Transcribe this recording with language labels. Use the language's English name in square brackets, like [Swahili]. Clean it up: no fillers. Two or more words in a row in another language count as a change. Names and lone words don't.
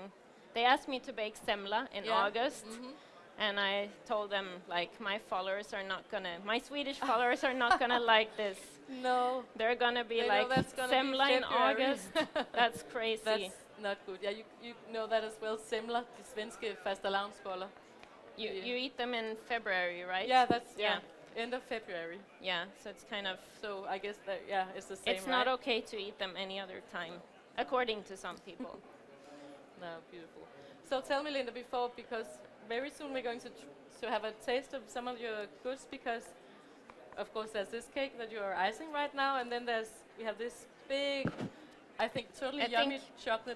[English] They asked me to bake semla in Yeah. August, and I told them like my Swedish followers are not gonna like this. no, They're gonna be they know like that's gonna be semla in February. August. That's crazy. that's not good. Yeah, you know that as well. [Danish] Semler, de svenske fastelavnsboller. [English] You eat them in February, right? Yeah, that's end of February. Yeah, so it's kind of So I guess that it's the same. it's right? not okay to eat them any other time, according to some people. No, beautiful. So tell me, Linda, because very soon we're going to have a taste of some of your goods, because of course there's this cake that you are icing right now, and then we have this big, I think totally yummy chocolate.